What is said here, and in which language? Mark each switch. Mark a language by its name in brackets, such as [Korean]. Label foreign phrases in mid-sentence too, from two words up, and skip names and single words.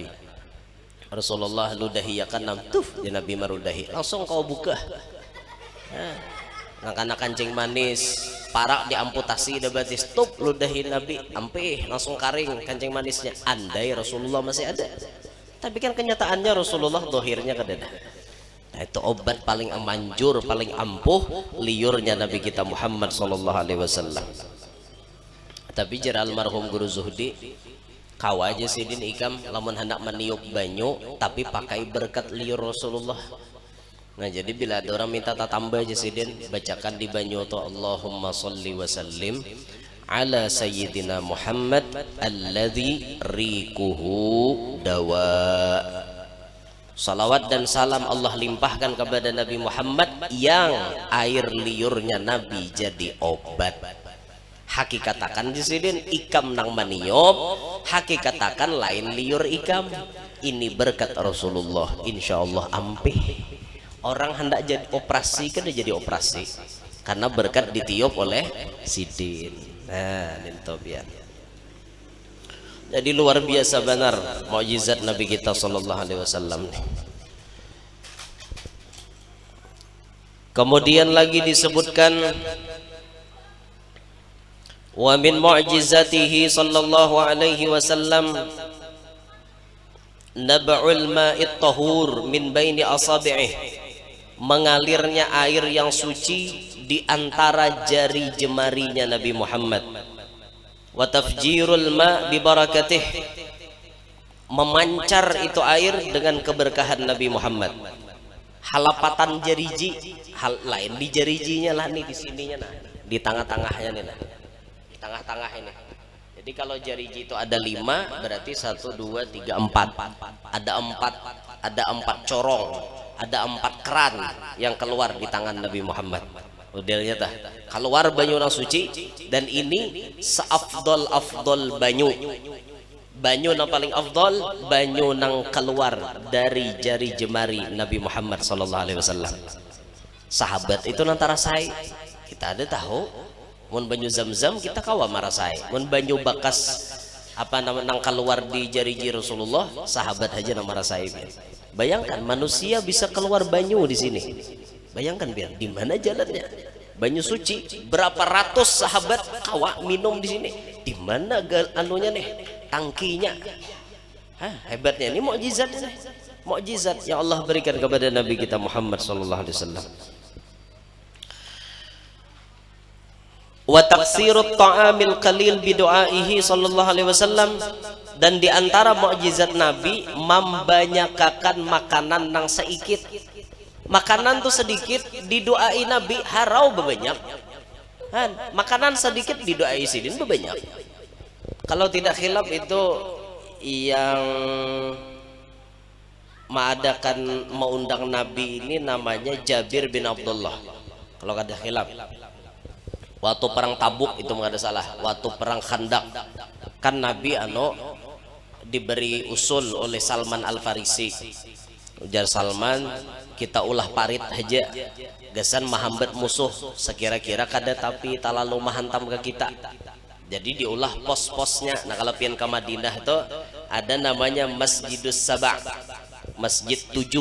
[Banjar] Rasulullah ludahi ya kan tuf ya Nabi marudahi langsung kau buka nang kancing manis parak diamputasi udah berarti stop ludahi Nabi ampih langsung karing kancing manisnya. Andai Rasulullah masih ada tapi kan kenyataannya Rasulullah dohirnya kadada. Nah itu obat paling manjur paling ampuh liurnya Nabi kita Muhammad [Arabic] صلى الله عليه وسلم. [Banjar] Tapi jera almarhum Guru Zuhdi kawa aja sidin ikam lamun hendak meniup banyu tapi pakai berkat liur Rasulullah. Nah jadi bila ada orang minta tambah aja sidin bacakan di banyu tu [Arabic] اللهم صل وسلم على سيدنا محمد الذي ريقه دواء. [Banjar] Salawat dan salam Allah limpahkan kepada Nabi Muhammad yang air liurnya Nabi jadi obat. Hakikatakan di sini ikam nang maniop, hakikatakan lain liur ikam. Ini berkat Rasulullah, [Arabic] إن شاء الله [Banjar] ampih. Orang hendak jadi operasi kan jadi operasi karena berkat ditiup oleh sidin. Nah, nintobian. Jadi luar biasa benar mukjizat Nabi kita [Arabic] صلى الله عليه وسلم. [Banjar] Kemudian lagi disebutkan [Arabic] ومن معجزاته صلى الله عليه وسلم نبع الماء الطهور من بين أصابعه, [Banjar] mengalirnya air yang suci di antara jari jemarinya Nabi Muhammad. [Arabic] وتفجير الماء ببركته, [Banjar] memancar itu air dengan keberkahan Nabi Muhammad. Halapatan jariji, hal lain di jarijinya lah nih, di sininya nah, di tengah-tengahnya nih nah. Di tengah-tengah ini. Jadi kalau jariji itu ada 5, berarti 1, 2, 3, 4. Ada 4 corong, ada 4 keran yang keluar di tangan Nabi Muhammad. Modelnya tah keluar banyu nang suci, dan ini seafdol banyu nang paling afdol, banyu nang keluar dari jari jemari Nabi Muhammad [Arabic] صلى الله عليه وسلم. [Banjar] Sahabat itu nantara saya kita ada tahu mun banyu zam-zam kita kawa marasai, mun banyu bakas apa namanya nang keluar di jari-jari Rasulullah sahabat aja nang marasai. Bayangkan manusia bisa keluar banyu di sini. Bayangkan biar di mana jalannya banyu suci, berapa ratus sahabat kawa minum di sini. Di mana anunya nih tangkinya? Hebatnya ini mukjizat ini. Mukjizat yang Allah berikan kepada Nabi kita Muhammad [Arabic] صلى الله عليه وسلم. وتكثير الطعام القليل بدعائه صلى الله عليه وسلم, [Banjar] dan di antara mukjizat Nabi membanyakakan makanan nang sedikit. Makanan tuh sedikit didoai Nabi harau bebanyak. Makanan sedikit didoai sidin bebanyak. Kalau tidak khilaf itu yang mengadakan mengundang Nabi ini namanya Jabir bin Abdullah. Kalau ada khilaf. Waktu perang Tabuk itu nggak ada salah. Waktu perang Khandaq kan Nabi diberi usul oleh Salman Al Farisi. Ujar Salman, kita ulah parit aja, gasan mahambat musuh sekira-kira kada tapi talalu mahantam ke kita. Jadi diulah pos-posnya. Nah kalau pian ke Madinah itu ada namanya Masjidus Saba', Masjid 7.